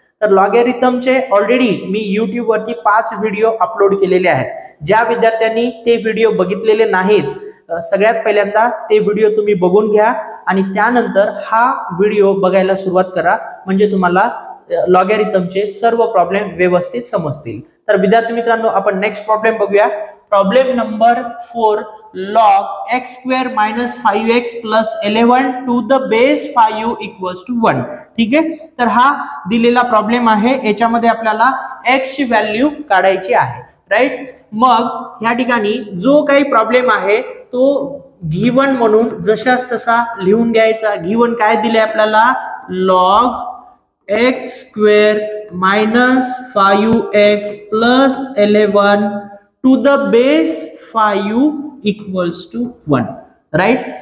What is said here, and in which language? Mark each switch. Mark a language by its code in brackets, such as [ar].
[mr] तर लॉगॅरिथमचे ऑलरेडी मी YouTube वरती 5 video upload केलेले आहेत। ज्या विद्यार्थ्यांनी ते व्हिडिओ बघितलेले नाहीत, सगळ्यात पहिल्यांदा ते व्हिडिओ तुम्ही बघून घ्या आणि त्यानंतर हा व्हिडिओ बघायला सुरुवात करा, म्हणजे तुम्हाला लॉगॅरिथमचे सर्व प्रॉब्लेम व्यवस्थित समजतील। तर विद्यार्थी मित्रांनो, आपण नेक्स्ट प्रॉब्लेम बघूया। [en] Problem number 4, log x square minus 5x plus 11 to the base 5 equals to 1। [mr] ठीक आहे, तर हा दिलेला प्रॉब्लेम आहे। याच्यामध्ये आपल्याला x ची व्हॅल्यू काढायची आहे, राईट। मग या ठिकाणी जो काही प्रॉब्लेम आहे तो गिवन म्हणून जशास तसा लिहून घ्यायचा। गिवन काय दिले आपल्याला? [en] log x square minus 5x plus 11 to the base 5 equals to 1, right.